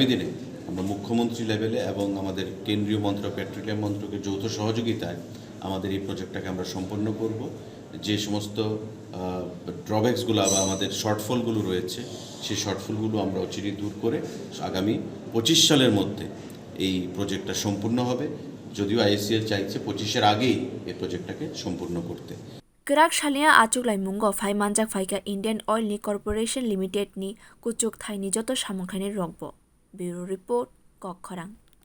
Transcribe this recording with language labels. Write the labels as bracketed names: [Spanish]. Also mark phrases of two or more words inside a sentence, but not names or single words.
[Bangla] দিনে আমরা মুখ্যমন্ত্রী লেভেলে এবং আমাদের কেন্দ্রীয় মন্ত্রক পেট্রোলিয়াম মন্ত্রকের যৌথ সহযোগিতায় আমাদের এই প্রজেক্টটাকে আমরা সম্পন্ন করব যে সমস্ত ড্রব্যাকসগুলো বা আমাদের শর্টফলগুলো রয়েছে সেই শর্টফলগুলো আমরা অচিরেই দূর করে আগামী 25 সালের মধ্যে এই প্রজেক্টটা সম্পূর্ণ হবে যদিও আইওসিএল চাইছে 25-এর আগেই এই প্রজেক্টটাকে সম্পূর্ণ করতে [Kok Borok] kwrak salia achuglaimwng phai manjak phaika Indian Oil ni Corporation Limited ni kuchuk thaini joto samungthaini rokbo Bureau Report Kokkhorang